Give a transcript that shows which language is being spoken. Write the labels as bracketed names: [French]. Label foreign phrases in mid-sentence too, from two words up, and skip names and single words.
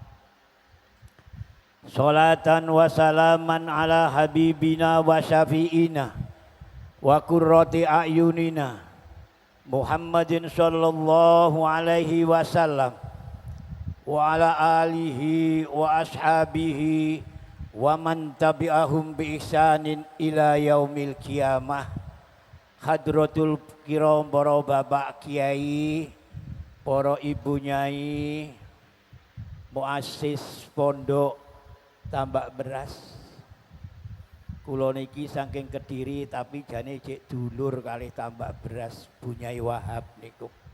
[Arabic] صلاة وسلاما على حبيبنا وشفيعنا وقرة أعيننا محمد صلى الله عليه وسلم وعلى آله وأصحابه ومن تبعهم بإحسان إلى يوم القيامة. حضرات الكرام [Indonesian] para bapak kiai, para ibu nyai, muassis pondok Tambak Beras. [Javanese] Kula niki saking Kediri tapi jane cek dulur kalih Tambak Beras Bu Nyai Wahab niku.